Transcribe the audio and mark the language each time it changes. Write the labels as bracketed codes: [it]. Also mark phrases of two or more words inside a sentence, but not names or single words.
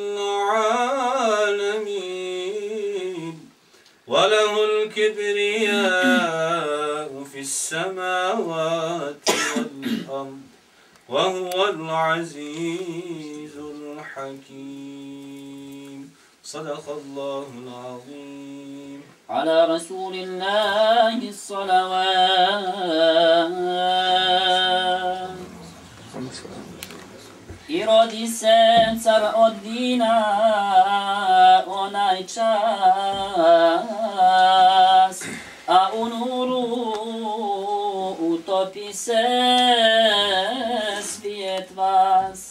[ar] العالمين وله الكبرياء في السماوات والأرض وهو العزيز الحكيم صدق الله العظيم. على رسول الله الصلوات. [bs] I rodi se car od Dina, onaj čas, a u nuru utopi se svijet vas.